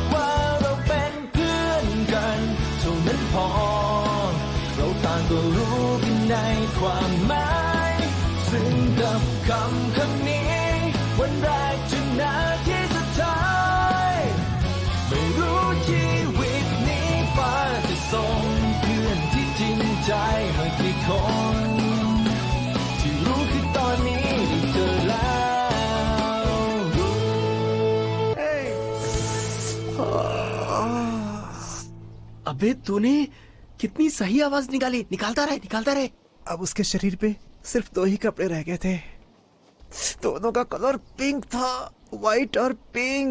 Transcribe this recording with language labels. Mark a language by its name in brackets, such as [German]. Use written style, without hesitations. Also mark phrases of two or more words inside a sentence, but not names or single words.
[Thai] ว่าเราเป็นเพื่อนกันเท่านั้นพอเราต่างก็รู้กันในความหมายซึ่งกับคำนี้วันแรกจนนาทีสุดท้ายไม่รู้ชีวิตนี้ฟ้าจะส่งเพื่อนที่จริงใจให้กี่คนที่รู้คือตอนนี้ได้เจอแล้ว [Hindi] अबे तूने कितनी सही आवाज निकाली। निकालता रहे। अब उसके शरीर पे सिर्फ 2 ही कपड़े रह गए थे। दोनों का कलर पिंक था, व्हाइट और पिंक।